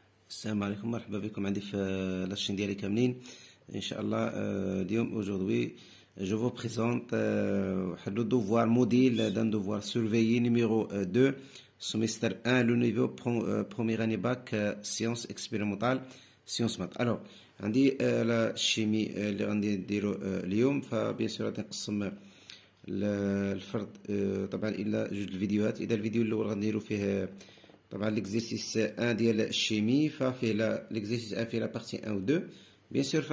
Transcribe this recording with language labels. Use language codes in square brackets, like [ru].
[ar] السلام عليكم، مرحبا بكم عندي في لاشين ديالي كاملين ان شاء الله. [fr] اليوم aujourd'hui je vous présente le devoir module d'un devoir surveillé numéro 2 semestre 1 le niveau première année bac sciences expérimentales sciences maths. [ar] alors عندي لا الشيمي اللي غادي نديرو اليوم، فبيان سور غادي نقسم الفرد طبعا الى جوج الفيديوهات. اذا الفيديو الاول غنديرو فيه طبعا ليكزيرسيس 1 ديال الشيمي، ففيه ليكزيرسيس 1 فيه لا بارتي 1 و 2 بيان سور.